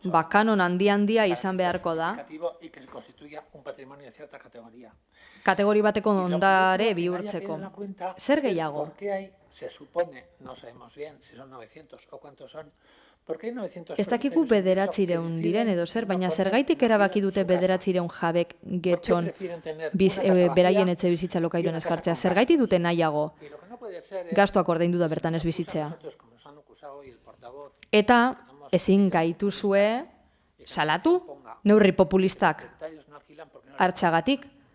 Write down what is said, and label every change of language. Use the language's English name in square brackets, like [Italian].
[Basque] Kanon handia izan beharko da. Kategori bateko ondare bihurtzeko. Zer gehiago? [Spanish] Se supone, no sabemos bien si son 900 o cuántos son. [Basque] Ez dakigu 900 diren edo zer, baina zergaitik erabaki dute 900 jabek getxon beraien etxe bizitza alokairuan eskartzea. Zergaitik dute nahiago gastuak ordaindu da bertan ez bizitzea. Eta ezin gaituzue salatu neurri populistak hartzagatik.